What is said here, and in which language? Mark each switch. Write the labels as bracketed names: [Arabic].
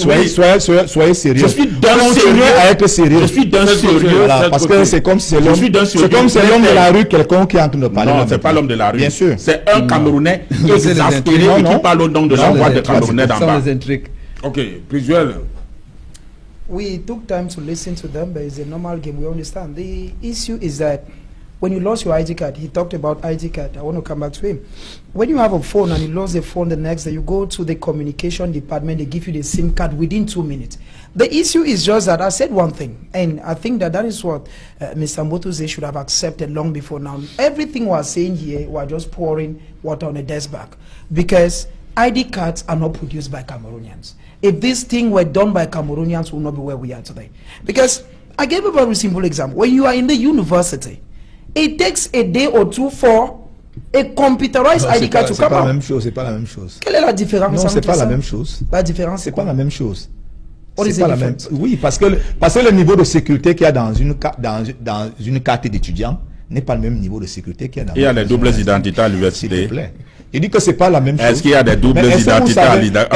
[French] Soyez sérieux. Je suis d'un sérieux à être sérieux. Je suis d'un sérieux. Voilà, parce que c'est comme si c'est l'homme de la rue, quelqu'un qui est en train de parler. Non, c'est pas l'homme de la rue. Bien sûr. C'est un Camerounais exaspéré et qui parle au nom de l'envoi de Camerounais d'en bas. Ok, Prisuel. [English] We took time to listen to them, but it's a normal game. We understand. The issue is that when you lost your ID card, he talked about ID card. I want to come back to him. When you have a phone and you lost the phone the next day, you go to the communication department, they give you the SIM card within 2 minutes. The issue is just that I said one thing, and I think that is what Mr. Mbotuze should have accepted long before now. Everything we're saying here, we're just pouring water on the desk back, because ID cards are not produced by Cameroonians. If this thing were done by Cameroonians, we would not be where we are today. Because I gave a very simple example. When you are in the university, it takes a day or two for a computerized ID card to come out. [French] C'est pas la même chose. Quelle est la différence? Non, c'est pas la même chose. La différence, c'est pas la même chose. C'est pas la même. Oui, parce que le niveau de sécurité qu'il y a dans une carte d'étudiant n'est pas le même niveau de sécurité qu'il y a dans. Il y a des doubles identités à l'université. S'il te plaît. Il dit que c'est pas la même chose. Est-ce qu'il y a des doubles identités à l'université?